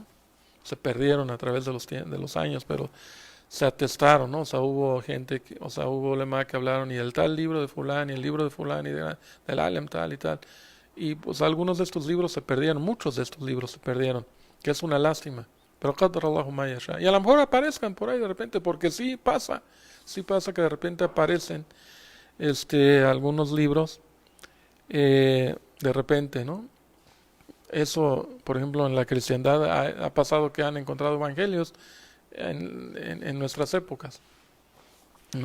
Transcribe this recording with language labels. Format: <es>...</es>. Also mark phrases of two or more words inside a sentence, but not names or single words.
<es>Se perdieron a través de los años, pero se atestaron, ¿no? O sea, hubo gente, o sea, hubo ulema que hablaron y el tal libro de fulán y el libro de fulán y del alem tal y tal. Y pues algunos de estos libros se perdieron, muchos de estos libros se perdieron, que es una lástima.</es> <ar>Pero قدر الله ما يشاء.</ar> <es>Y a lo mejor aparezcan por ahí de repente, porque sí pasa que de repente aparecen algunos libros de repente, ¿no? Eso, por ejemplo, en la cristiandad ha pasado que han encontrado evangelios en nuestras épocas, ¿no?</es>